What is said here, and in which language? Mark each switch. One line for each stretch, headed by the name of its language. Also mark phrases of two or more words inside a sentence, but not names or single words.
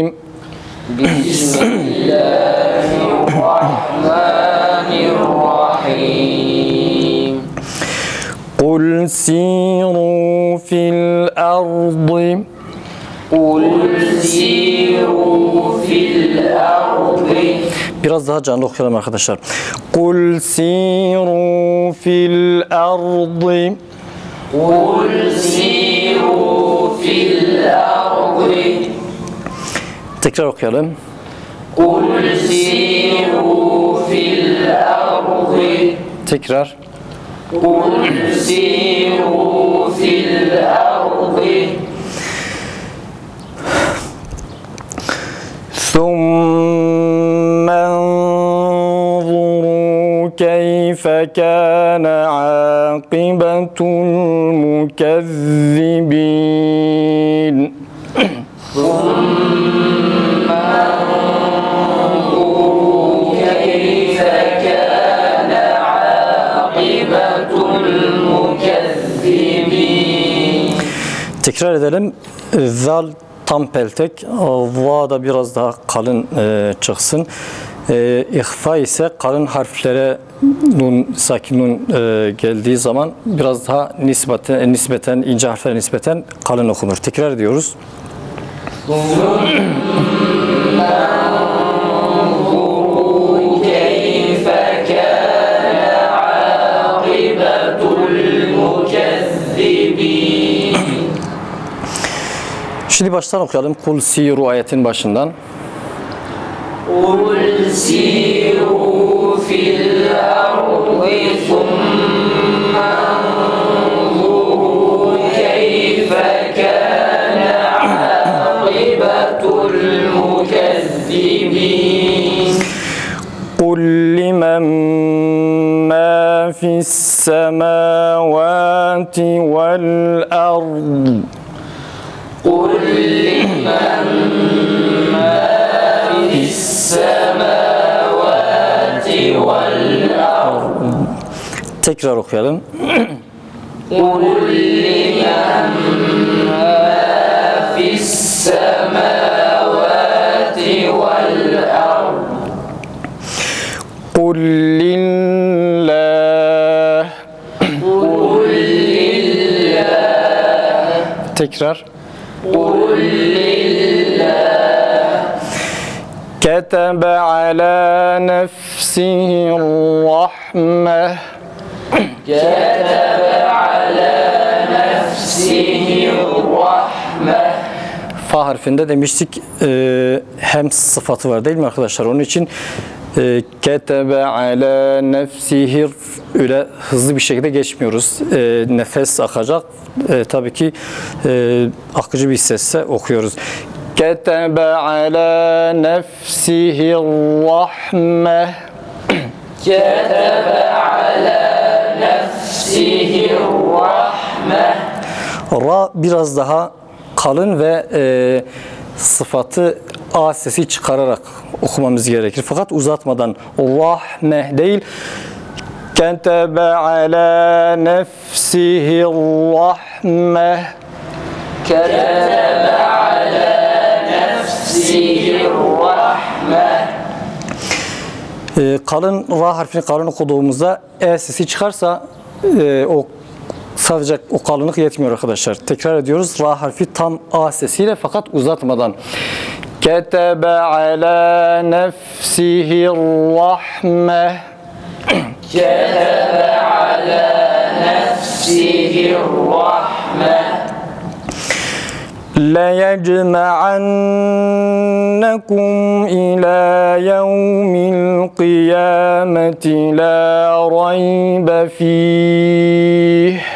Arabic: بسم الله الرحمن الرحيم. قل سيروا في الأرض. قل سيروا في الأرض.
Turkish: Biraz daha canlı okuyalım arkadaşlar.
Arabic: قل سيروا في الأرض. قل سيروا في الأرض.
Turkish: Tekrar okuyalım.
Arabic: قل سيروا في الأرض.
Turkish: Tekrar.
Arabic: قل سيروا في الأرض. ثم انظروا كيف كان عاقبة المكذبين. ثم انظروا كيف كان عاقبة المكذبين.
Turkish: Tekrar edelim. Zal tam peltek, va da biraz daha kalın çıksın. İhfa ise kalın harflere nun, sakin nun geldiği zaman biraz daha nispeten ince harflere nispeten kalın okunur. Tekrar ediyoruz.
Arabic: انظروا كيف كان عاقبة المكذبين.
Turkish: Şimdi baştan okuyalım.
Arabic: قل سيروا
Turkish: ayetin başından.
Arabic: قل سيروا في الأرض ثم انظروا كيف كان عاقبة المكذبين. قل لمن ما في السماوات والأرض. قل لمن ما في السماوات والأرض.
Turkish: Tekrar okuyalım.
Arabic: قل لمن ما في السماوات والأرض. قل لله. قل لله.
Turkish: Tekrar.
Arabic: قل لله. كتب على نفسه الرحمة. كتب على نفسه الرحمة.
Turkish: Fa harfinde demiştik hem sıfatı var değil mi arkadaşlar? Onun için
Arabic: كتب على نفسه
Turkish: öyle hızlı bir şekilde geçmiyoruz. Nefes akacak. Tabii ki akıcı bir sesle okuyoruz.
Arabic: كتب على نفسه رحمة. كتب على نفسه الرحمة.
Turkish: Ra biraz daha kalın ve sıfatı A sesi çıkararak okumamız gerekir. Fakat uzatmadan rahme değil.
Arabic: كتب على نفسه رحمة. كتب على نفسه الرحمة.
Turkish: Kalın Ra harfini kalın okuduğumuzda E sesi çıkarsa o sadece o kalınlık yetmiyor arkadaşlar. Tekrar ediyoruz. Ra harfi tam A sesiyle fakat uzatmadan.
Arabic: كتب على نفسه رحمة. كتب على نفسه الرحمة. لَيَجْمَعَنَّكُمْ إِلَى يَوْمِ الْقِيَامَةِ لَا رَيْبَ فِيهِ.